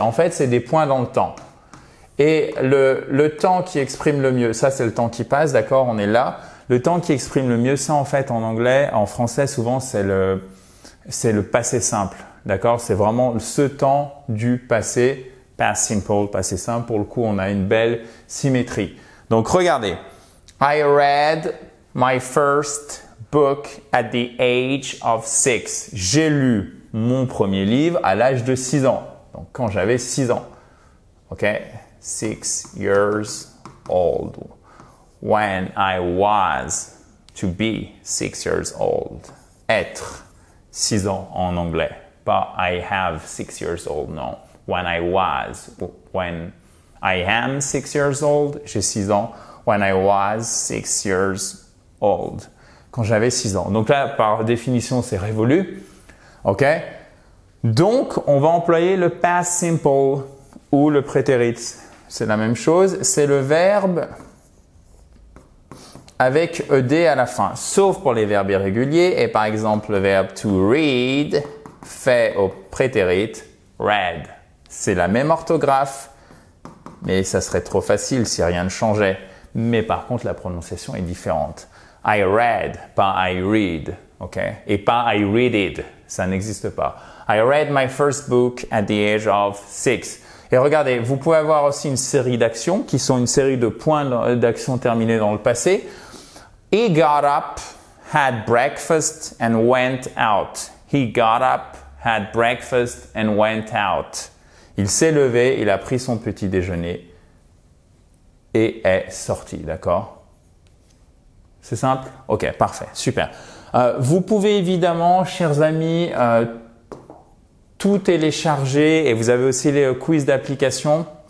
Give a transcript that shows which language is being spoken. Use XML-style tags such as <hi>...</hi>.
<fr>En fait, c'est des points dans le temps. Et le temps qui exprime le mieux, ça c'est le temps qui passe, d'accord, on est là. Le temps qui exprime le mieux, ça en fait en anglais, en français souvent c'est le passé simple, d'accord? C'est vraiment ce temps du passé, past simple, passé simple. Pour le coup, on a une belle symétrie. Donc regardez,</fr> <en>I read my first book at the age of 6.</en> <fr>J'ai lu mon premier livre à l'âge de 6 ans. Donc quand j'avais 6 ans, ok?</fr> <en>6 years old. When I was to be 6 years old.</en> <fr>Être 6 ans en anglais. Pas</fr> <en>I have 6 years old,</en> <fr>non.</fr> <en>When I was. When I am 6 years old,</en> <fr>j'ai 6 ans.</fr> <en>When I was 6 years old.</en> <fr>Quand j'avais 6 ans. Donc là, par définition, c'est révolu. Ok? Donc, on va employer le past simple ou le prétérit. C'est la même chose. C'est le verbe avec ed à la fin, sauf pour les verbes irréguliers. Et par exemple, le verbe to read fait au prétérit read. C'est la même orthographe, mais ça serait trop facile si rien ne changeait. Mais par contre, la prononciation est différente.</fr> <en>I read, pas I read,</en> <fr>ok? Et pas</fr> <en>I read it,</en> <fr>ça n'existe pas.</fr> <en>I read my first book at the age of 6.</en> <fr>Et regardez, vous pouvez avoir aussi une série d'actions qui sont une série de points d'actions terminés dans le passé.</fr> <en>He got up, had breakfast and went out. He got up, had breakfast and went out.</en> <fr>Il s'est levé, il a pris son petit déjeuner et est sorti, d'accord? C'est simple? Ok, parfait, super. Vous pouvez évidemment, chers amis, tout télécharger et vous avez aussi les quiz d'application.</fr>